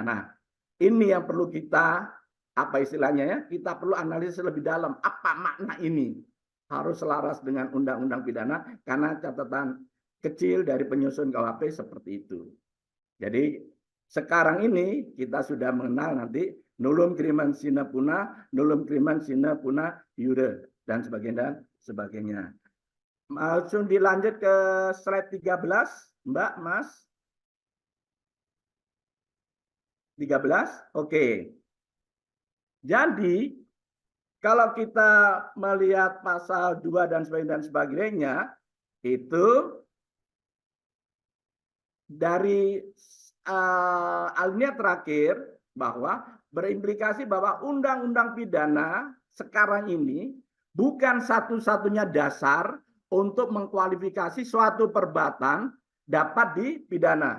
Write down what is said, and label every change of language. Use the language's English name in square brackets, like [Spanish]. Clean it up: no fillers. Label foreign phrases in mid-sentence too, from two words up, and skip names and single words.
[Indonesian] Nah, ini yang perlu kita kita perlu analisis lebih dalam. Apa makna ini? Harus selaras dengan undang-undang pidana karena catatan kecil dari penyusun KUHP seperti itu. Jadi sekarang ini kita sudah mengenal nanti [Latin] nullum crimen sine puna, nullum crimen sine puna iure [Indonesian] dan sebagainya. Langsung dilanjut ke slide 13, Mbak, Mas. 13, oke. Jadi Kalau kita melihat pasal 2 dan sebagainya, itu dari alinea terakhir bahwa berimplikasi bahwa undang-undang pidana sekarang ini bukan satu-satunya dasar untuk mengkualifikasi suatu perbuatan dapat dipidana.